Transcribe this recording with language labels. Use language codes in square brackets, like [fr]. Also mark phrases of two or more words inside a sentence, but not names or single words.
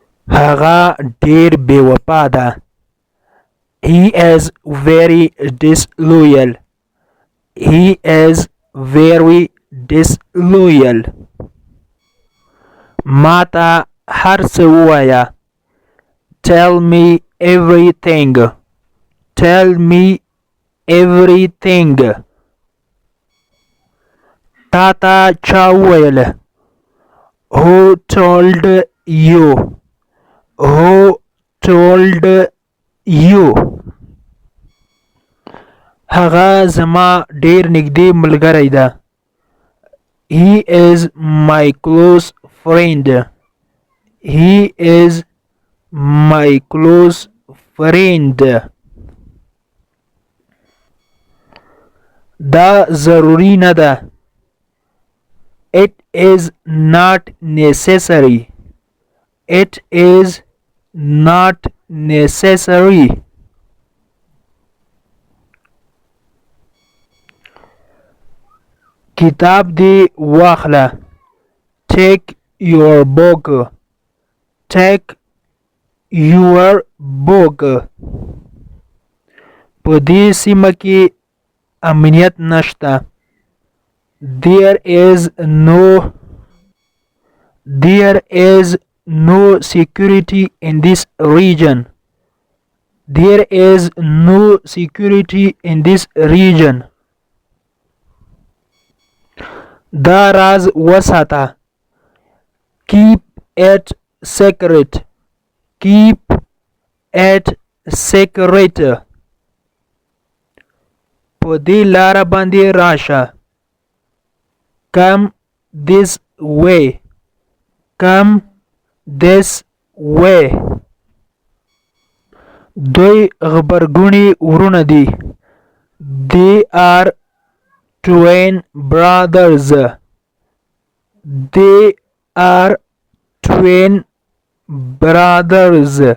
[ps] هغه ډیر بې وفا ده. [en] He is very disloyal. He is very disloyal. [ps] ما ته هر څه ووایه. [en] Tell me everything. Tell me everything. [ps] تا ته چا وویل؟ [en] Who told you? Who told you? [ps] هغه زما ډیر نږدې ملګری ده. [en] He is my close friend. He is my close friend. [ps] دا ضروری نه ده. [en] It is not necessary. It is not necessary. [ps] کتاب دی واخله. [en] Take your book. Take your book. [ps] په دې سیمه کې امنیت نشته. [en] There is no security in this region. There is no security in this region. [ps] دا راز وساته. [en] Keep it secret. Keep it secret. [ps] په دې لاره باندې راشه. [en] Come this way. Come this way. [ps] دوی غبرګوني وروڼه دي. [en] They are twin brothers. They are twin brothers.